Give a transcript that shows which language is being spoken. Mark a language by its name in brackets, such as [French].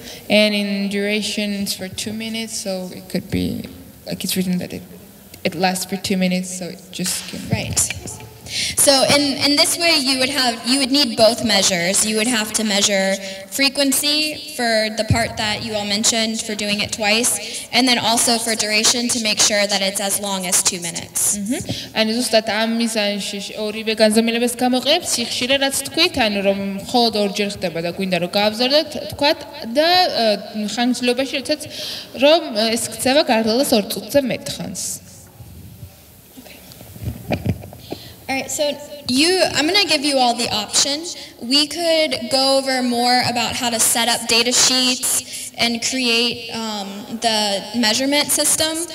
[English] And in duration it's for 2 minutes, so it could be like it's written that it lasts for 2 minutes, so it just can Right. So in this way you would need both measures. You would have to measure frequency for the part that you all mentioned for doing it twice, and then also for duration to make sure that it's as long as 2 minutes. [Georgian] ანუ ზუსტად ამ მიზანში ორივე განზომილებას გამოყენებს სიხშირე რაც თქვით, ანუ რომ მხოლოდ ორჯერ ხდება და გვინდა რომ გავზარდოთ, თქვათ და ხანგრძლივობაში როდესაც რომ ეს ქცევა გაგრძელდეს 2 წუთზე მეტ ხანს. [English] All right, so I'm going to give you all the option. We could go over more about how to set up data sheets and create the measurement system,